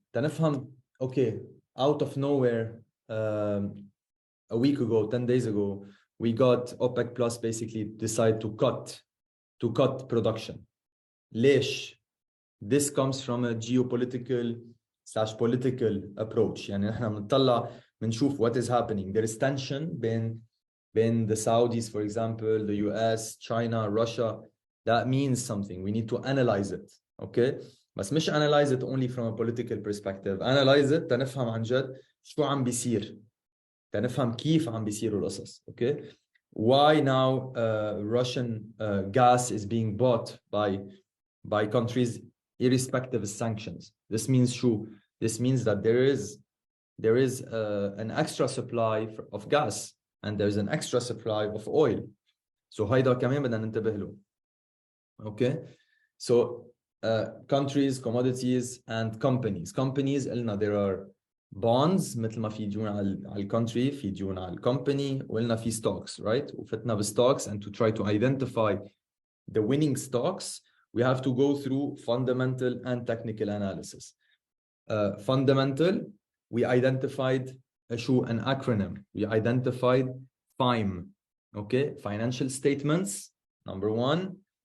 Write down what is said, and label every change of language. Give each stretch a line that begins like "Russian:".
English: تنفهم, okay, out of nowhere, a week ago, 10 days ago, we got OPEC Plus basically decide to cut production. ليش? This comes from a geopolitical/political approach.
Arabic: يعني نحن بنطلع بنشوف
English: what is happening. There is tension بين the Saudis, for example, the US, China, Russia. That means something. We need to analyze it. Okay?
Arabic: بس مش
English: analyze it only from a political perspective. Analyze it
Arabic: تنفهم عن جد شو عم بيصير. تنفهم كيف عم بيصيروا القصص.
English: Okay? Why now Russian gas is being bought by countries irrespective of sanctions. This means شو? This means that there is an extra supply of gas and there's an extra supply of oil. So
Arabic: هيدا كمان بدنا ننتبه له.
English: Okay, so countries, commodities, and companies.
Arabic: Companies قلنا
English: there are bonds
Arabic: مثل ما في ديون على country في ديون على company وقلنا في stocks, right? وفتنا بالstocks,
English: and to try to identify the winning stocks we have to go through fundamental and technical analysis. Fundamental, we identified an acronym. We identified FIME. Okay, financial statements, number one.